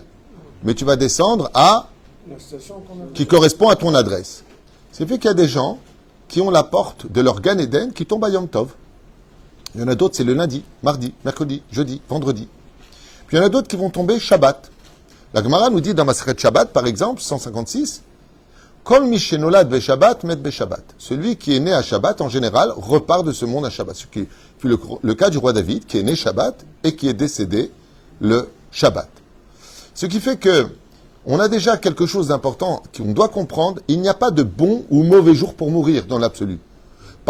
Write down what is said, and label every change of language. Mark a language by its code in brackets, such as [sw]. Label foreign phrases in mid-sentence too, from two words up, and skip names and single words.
[fr] Mais tu vas descendre à qui correspond à ton adresse. C'est fait qu'il y a des gens qui ont la porte de leur Gan Eden qui tombe à Yom Tov. Il y en a d'autres, c'est le lundi, mardi, mercredi, jeudi, vendredi. Puis il y en a d'autres qui vont tomber Shabbat. La Gemara nous dit dans Maseret Shabbat, par exemple, 156, [he] כל מי שנולד בשבת מת בשבת. [fr] Celui qui est né à Shabbat, en général, repart de ce monde à Shabbat. Ce qui fut le cas du roi David, qui est né Shabbat et qui est décédé le Shabbat. Ce qui fait que on a déjà quelque chose d'important qu'on doit comprendre. Il n'y a pas de bon ou mauvais jour pour mourir dans l'absolu.